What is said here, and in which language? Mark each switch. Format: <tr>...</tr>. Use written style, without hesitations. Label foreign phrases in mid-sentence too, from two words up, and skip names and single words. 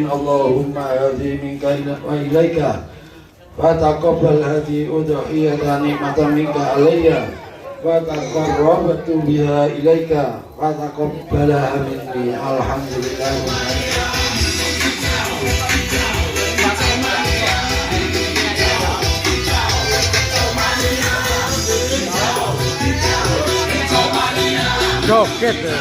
<ar>اللهم هذه منك وإليك وتقبل هذه أضحية نعمة منك علي وتقربت بها إليك وتقبلها مني. الحمد لله.</ar> <id>Joget.</id>